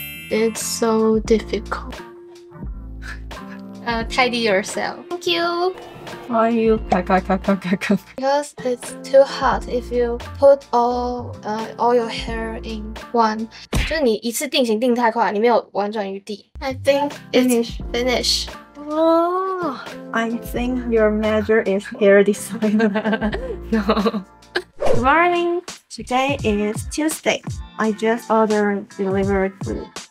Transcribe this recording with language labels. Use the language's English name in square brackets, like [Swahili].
[English] It's so difficult. Tidy yourself. Thank you. why you Because it's too hot if you put all your hair in one. [Chinese] 就是你一次定型定太快，你没有婉转余地。 [English] I think it's finished. Oh, I think your major is hair design. No. Good morning. Today is Tuesday. I just ordered delivered food.